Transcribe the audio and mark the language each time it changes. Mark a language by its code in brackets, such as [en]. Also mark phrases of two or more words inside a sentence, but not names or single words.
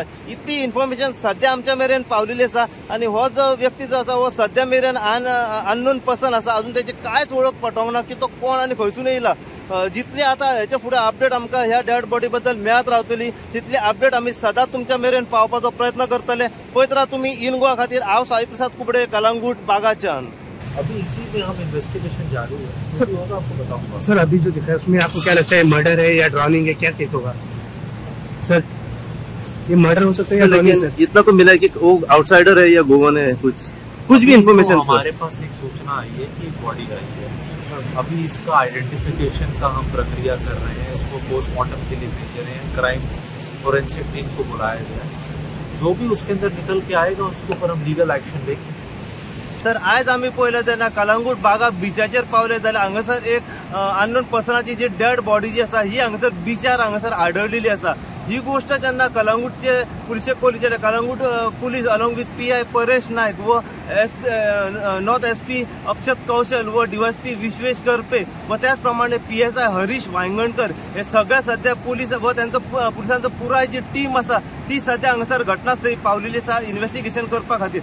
[kok] इतली इन्फॉर्मेशन सध्या आमच्या मेरेन पावलेली आसा आनी हो जो व्यक्ती जो आसा हो सध्या मेरेन [en] unknown person [kok] आसा। अजून त्याची कांयच वळख पटोवंक ना की तो कोण आनी खंयसून येयला। जितली आता हेचे फुडें अपडेट आमकां ह्या [en] dead body [kok] बद्दल मेळत रावतली तितली अपडेट आमी सदांच तुमच्या मेरेन पावपाचो प्रयत्न करतले। पळयत राहा तुम्ही इन गोवा खातीर हांव साई प्रसाद कुबडे, कलंगूट बागाच्यान। [hi] अभी इसी में हम इन्वेस्टिगेशन जारी है सर। होगा आपको बताऊंगा सर अभी जो दिखा है उसमें आपको क्या लगता है मर्डर है या ड्राउनिंग है, क्या केस होगा सर? ये मर्डर हो सकता है या ड्राउनिंग सर? इतना तो मिला है कि वो आउटसाइडर है या गोवन है, कुछ भी इन्फॉर्मेशन हमारे पास एक सूचना आई है कि बॉडी आई है। अभी इसका आइडेंटिफिकेशन का हम प्रक्रिया कर रहे हैं, इसको पोस्टमार्टम के लिए भेज रहे हैं, [en] crime forensic team [hi] को बुलाया गया है। जो भी उसके अंदर निकल के आएगा उसके ऊपर हम [en] legal action [hi] लेंगे। [kok] तर आज आम्ही पळयलें तेन्ना कलंगूट बागा बिचाचेर पावले जाल्यार हांगासर एक अननोन पर्सनाची जी [en] dead body [kok] जी आसा ही हांगासर बिचार हांगासर आढळलेली आसा। ही गोष्ट जेन्ना कलंगूटचे पुलिशेक कळली जाल्यार कलंगूट पुलीस [en] along with [kok] पीआय परेश नायक व नॉर्थ एसपी अक्षत कौशल व डीवायएसपी विश्वेश करपे व त्याच प्रमाणे पीएसआय हरीश वांगणकर हे सगळे सध्या पुलीस व त्यांचो पुलिसांचो पुराय जी टीम आसा ती सध्या हांगासर घटनास्थळी पावलेली आसा इन्व्हेस्टिगेशन करपा खातीर।